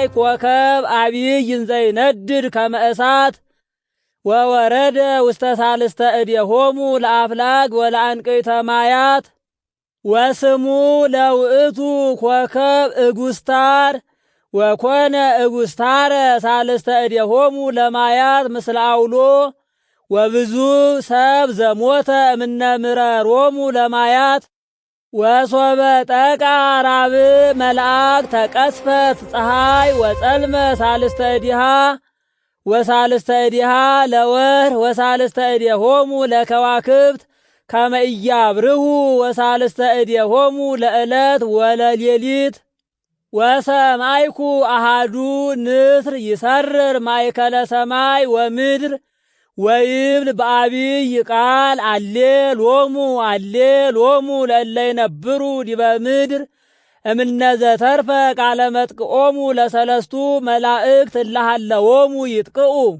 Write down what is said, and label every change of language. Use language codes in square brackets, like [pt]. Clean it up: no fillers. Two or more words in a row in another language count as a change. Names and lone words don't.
[gez] ኮከብ አቢይ እንዘ ይነድድ ከመ እሳት ወወረደ ውስተ ሳልስተ እዴሆሙ ለአፍላግ ወለአንቅዕተ ማያት ወስሙ ለውእቱ ኮከብ እጉስታር ወኮነ እጉስታረ ሳልስተ እዴሆሙ ለማያት ምስለ አውሎ ወብዙ ሰብ ዘሞተ እምነ ምረሮሙ ለማያት ወሶበ ጠቃ ራብዕ መልአክ ተቀስፈት ፀሐይ ወጸልመ ሳልስተ እዲሃ ወሳልስተ እዲሃ ለወር ወሳልስተ እዴሆሙ ለከዋክብት ከመ ኢያብርሁ ወሳልስተ እዴሆሙ ለዕለት ወለሌሊት ወሰማይኩ አሃዱ ንስር ይሰርር ማእከለ ሰማይ ወምድር ወይብል በአቢይ ቃል አሌ ሎሙ ለእለ ይነብሩ ዲበ ምድር እምነ ዘተርፈ ቃለ መጥቅኦሙ ለሰለስቱ መላእክት እለሃለዎሙ ይጥቅኡ።